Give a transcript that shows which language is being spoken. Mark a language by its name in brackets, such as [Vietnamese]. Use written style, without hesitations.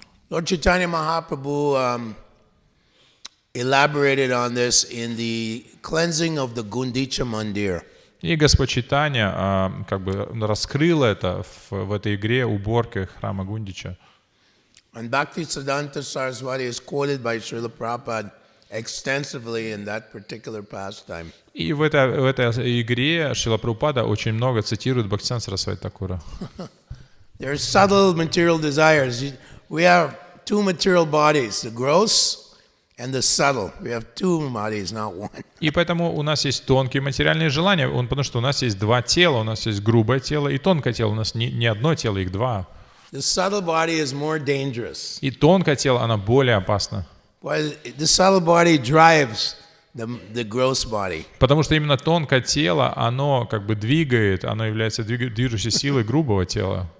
[English] Lord Chaitanya Mahaprabhu elaborated on this in the cleansing of the Gundicha Mandir. [Russian] И Господь Чайтанья как бы раскрыл это в этой игре уборки храма Гундича. [English] And Bhaktisiddhanta Saraswati is quoted by Srila Prabhupada extensively in that particular pastime. [Russian] И в этой игре Шрила Прабхупада очень много цитирует Бхактисиddханта Сарасвати Такура. [English] There are subtle material desires. We have two material bodies, the gross and the subtle. We have two bodies, not one. [Russian] И поэтому у нас есть тонкие материальные желания, потому что у нас есть два тела, у нас есть грубое тело и тонкое тело, у нас не одно тело, их два. [English] The subtle body is more dangerous. [Russian] И тонкое тело, оно более опасно. [English] The subtle body drives the gross body. [Russian] Потому что именно тонкое тело, оно как бы двигает, оно является движущей силой грубого тела.